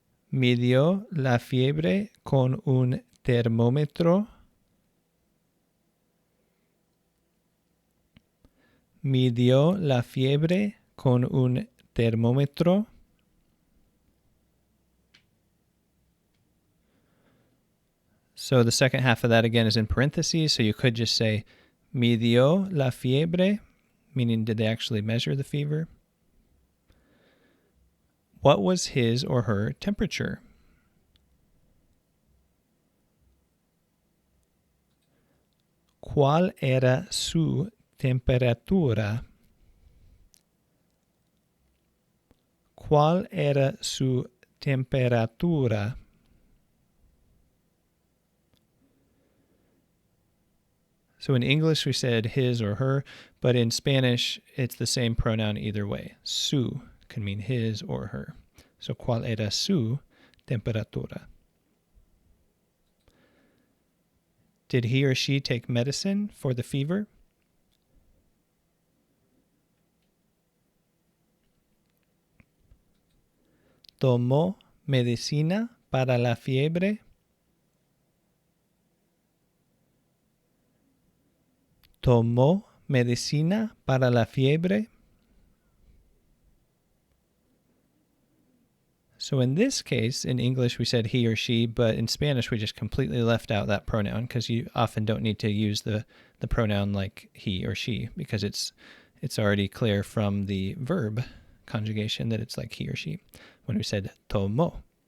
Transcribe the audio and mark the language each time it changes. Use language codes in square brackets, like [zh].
[es] ¿Midió la fiebre con un termómetro? ¿Midió la fiebre con un termómetro? [en] So the second half of that again is in parentheses, so you could just say [es] midió la fiebre, [en] meaning did they actually measure the fever? What was his or her temperature? [es] ¿Cuál era su temperatura? ¿Cuál era su temperatura? [en] So in English we said his or her, but in Spanish it's the same pronoun either way. Su can mean his or her. So [es] ¿cuál era su temperatura? [en] Did he or she take medicine for the fever? [es] ¿Tomó medicina para la fiebre? ¿Tomó medicina para la fiebre? [en] So in this case, in English, we said he or she, but in Spanish, we just completely left out that pronoun because you often don't need to use the pronoun like he or she because it's already clear from the verb conjugation that it's like he or she when we said tomó.